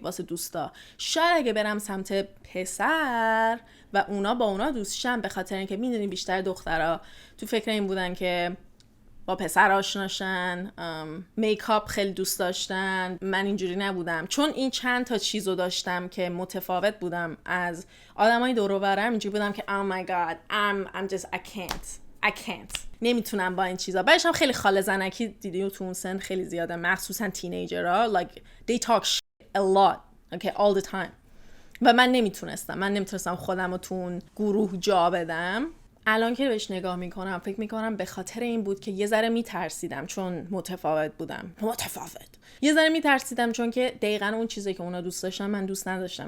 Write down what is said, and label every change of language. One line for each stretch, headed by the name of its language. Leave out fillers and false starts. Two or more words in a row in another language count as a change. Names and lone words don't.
Persian: واسه دوستا شاید اگه برم سمت پسر و اونا با اونا دوست شم، به خاطر اینکه میدونی بیشتر دخترها تو فکر این بودن که با پسر آشناشن، میکاپ خیلی دوست داشتن. من اینجوری نبودم، چون این چند تا چیزو داشتم که متفاوت بودم از آدمای دور و برم. اینجوری بودم که
English: oh my god I'm just I can't
Persian: نمیتونم با این چیزا. بعدش هم خیلی خاله زنکی دیدی تو اون سن خیلی زیاده، مخصوصا تینیجرها
English: like they talk shit a lot okay all the time
Persian: و من نمیتونستم خودم رو تو اون گروه جا بدم. الان که بهش نگاه میکنم فکر میکنم به خاطر این بود که یه ذره میترسیدم چون متفاوت بودم. یه ذره میترسیدم چون که دقیقاً اون چیزی که اونا دوست داشتن من دوست نداشتم.